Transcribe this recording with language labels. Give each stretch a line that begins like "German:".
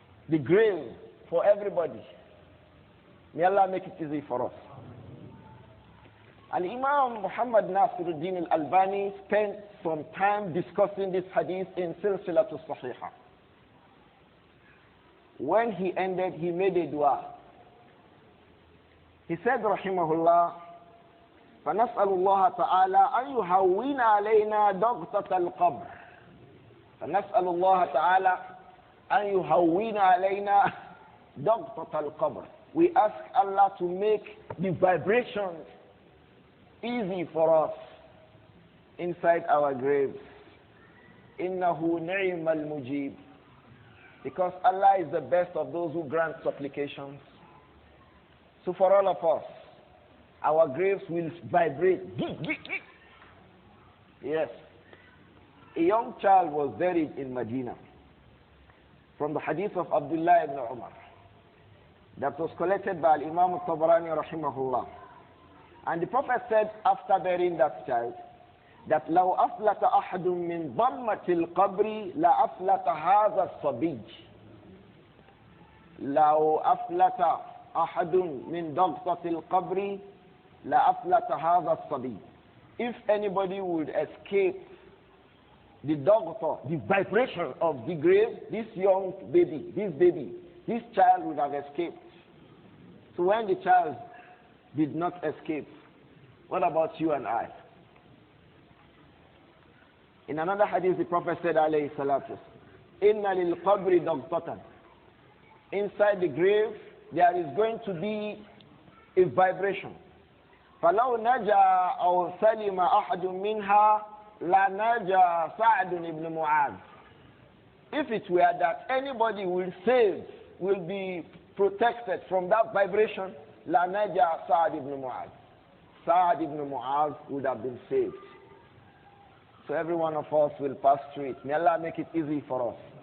English: The grave for everybody. May Allah make it easy for us. And Imam Muhammad Nasiruddin al-Albani spent some time discussing this hadith in Silsilatul Sahihah. When he ended, he made a dua. He said,
Arabic: rahimahullah, فَنَسْأَلُ اللَّهَ تَعَالَى أَنْ يُهَوِّنَ عَلَيْنَا ضَغْطَةَ الْقَبْرِ. فَنَسْأَلُ اللَّهَ تَعَالَى أَنْ يُهَوِّنَ عَلَيْنَا ضَغْطَةَ الْقَبْرِ.
English: We ask Allah to make the vibrations easy for us inside our graves.
Arabic: إِنَّهُ نِعْمَ الْمُجِيبُ.
English: Because Allah is the best of those who grant supplications. So for all of us, our graves will vibrate. Yes. A young child was buried in Medina. From the hadith of Abdullah ibn Umar, that was collected by Imam Al-Tabarani rahimahullah. And the Prophet said after burying that child, that
Arabic: لو أفلت أحد من ضمة القبر لأفلت هذا الصبي. لو أفلت أحد من ضغطة القبر لأفلت هذا الصبي.
English: If anybody would escape the ضغطة, the vibration of the grave, this young baby, this child would have escaped. So when the child did not escape, what about you and I? In another hadith, the Prophet said, alayhi salatu,
Arabic: inna lil qabri daghtatan.
English: Inside the grave, there is going to be a vibration.
Arabic: فَلَوْ نَجَى أَوْ سَلِمَ أَحَدٌ مِّنْهَا لَنَجَى سَعْدٌ ibn Mu'adh.
English: If it were that anybody will save, will be protected from that vibration,
Arabic: لَنَجَى سَعْدٌ
English: ibn Mu'adh. Sa'd ibn Mu'adh would have been saved. So every one of us will pass through it. May Allah make it easy for us.